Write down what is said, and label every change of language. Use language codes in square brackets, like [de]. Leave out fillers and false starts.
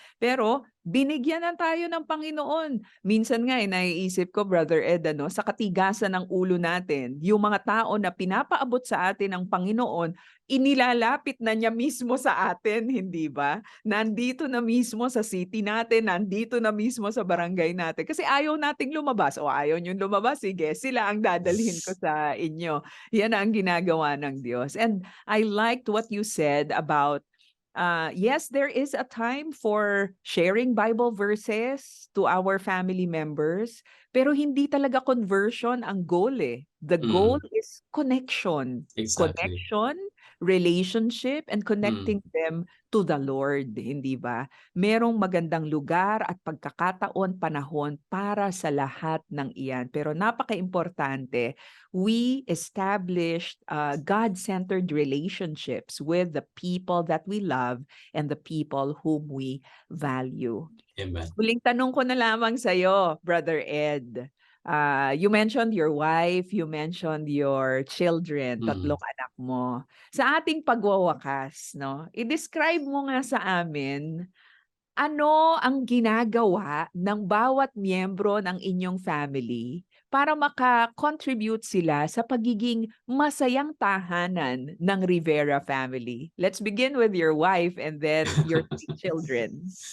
[tl] Pero binigyan na tayo ng Panginoon. Minsan nga naiisip ko, Brother Ed, sa katigasan ng ulo natin, yung mga tao na pinapaabot sa atin ng Panginoon, inilalapit na niya mismo sa atin, hindi ba? Nandito na mismo sa city natin, nandito na mismo sa barangay natin. Kasi ayaw nating lumabas. O ayaw niyong lumabas, sige, sila ang dadalhin ko sa inyo. Yan ang ginagawa ng Diyos. [en] And I liked what you said about yes, there is a time for sharing Bible verses to our family members, [tl] pero hindi talaga conversion ang goal eh. [en] The goal is connection. Exactly. Connection, relationship, and connecting them to the Lord, [tl] hindi ba? Merong magandang lugar at pagkakataon, panahon para sa lahat ng iyan. Pero napaka-importante, [en] we established God-centered relationships with the people that we love and the people whom we value. Amen. [tl] Huling tanong ko na lamang sa'yo, Brother Ed. [en] You mentioned your wife, you mentioned your children, [tl] tatlong anak mo. Sa ating pagwawakas, no, i-describe mo nga sa amin, ano ang ginagawa ng bawat miyembro ng inyong family para maka-contribute sila sa pagiging masayang tahanan ng Rivera family? [en] Let's begin with your wife and then your 3 children.